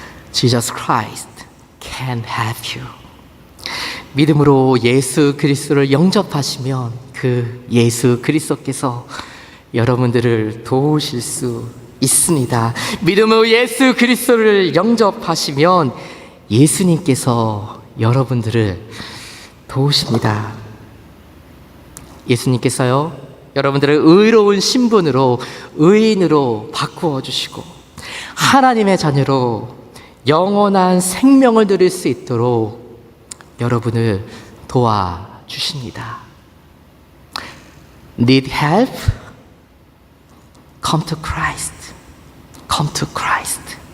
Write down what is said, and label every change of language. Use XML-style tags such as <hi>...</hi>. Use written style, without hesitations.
<en>Jesus Christ can help you.</en> <ko>믿음으로 예수 그리스도를 영접하시면 그 예수 그리스도께서 여러분들을 도우실 수 있습니다. 믿음으로 예수 그리스도를 영접하시면 예수님께서 여러분들을 도우십니다. 예수님께서요, 여러분들을 의로운 신분으로, 의인으로 바꾸어 주시고 하나님의 자녀로 영원한 생명을 누릴 수 있도록 여러분을 도와주십니다.</ko> <en>Need help? Come to Christ. Come to Christ.</en>